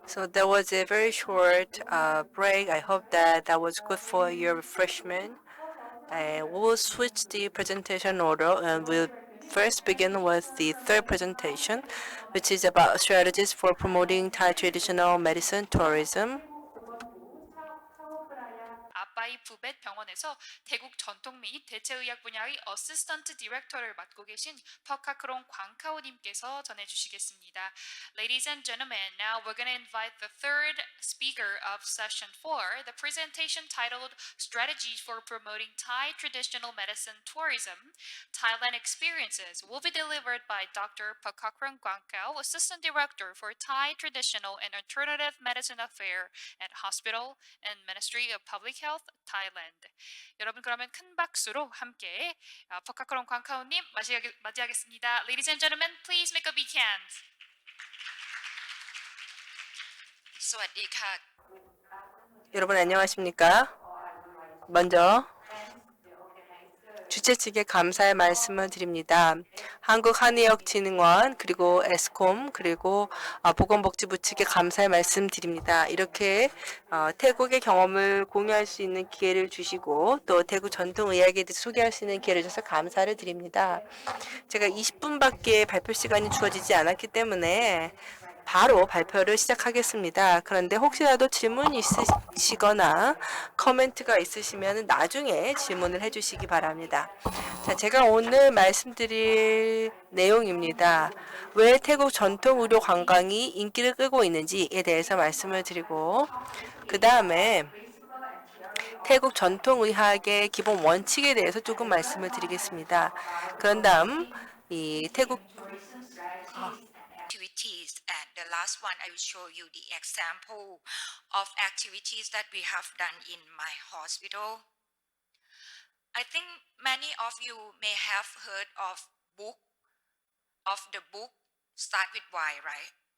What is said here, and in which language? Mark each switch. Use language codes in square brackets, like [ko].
[en] So that was a very short break. I hope that was good for your refreshment. And we will switch the presentation order and we'll first begin with the third presentation, which is about strategies for promoting Thai traditional medicine tourism. [ko] 아빠이 부벳 병원에서 태국 전통 및 대체의학 분야의 어시스턴트 디렉터를 맡고 계신 퍼카크롱 광카오님께서 전해주시겠습니다. [en] Ladies and gentlemen, now we're going to invite the third speaker of session 4, the presentation titled Strategies for Promoting Thai Traditional Medicine Tourism, Thailand Experiences, will be delivered by Dr. Pakakrong Gwangkao, Assistant Director for Thai Traditional and Alternative Medicine Affairs at Hospital and Ministry of Public Health, Thailand. [ko] 여러분 그러면 큰 박수로 함께 퍼카크롱 광카오님 맞이하겠습니다. [en] Ladies and gentlemen, please make a big hand. [th] สวัสดีค่ะ [ko] 여러분 안녕하십니까? 먼저 주최 측에 감사의 말씀을 드립니다. 한국한의학진흥원 그리고 에스콤 그리고 보건복지부 측에 감사의 말씀 드립니다. 이렇게 태국의 경험을 공유할 수 있는 기회를 주시고 또 태국 전통의학에 대해서 소개할 수 있는 기회를 주셔서 감사를 드립니다. 제가 20분밖에 발표 시간이 주어지지 않았기 때문에 바로 발표를 시작하겠습니다. 그런데 혹시라도 질문 있으시거나 코멘트가 있으시면 나중에 질문을 해주시기 바랍니다. 자, 제가 오늘 말씀드릴 내용입니다. 왜 태국 전통 의료 관광이 인기를 끌고 있는지에 대해서 말씀을 드리고 그 다음에 태국 전통의학의 기본 원칙에 대해서 조금 말씀을 드리겠습니다. 그런 다음 이 태국 [en] activities, and the last one I will show you the example of activities that we have done in my hospital. I think many of you may have heard of the book Start with Why, right?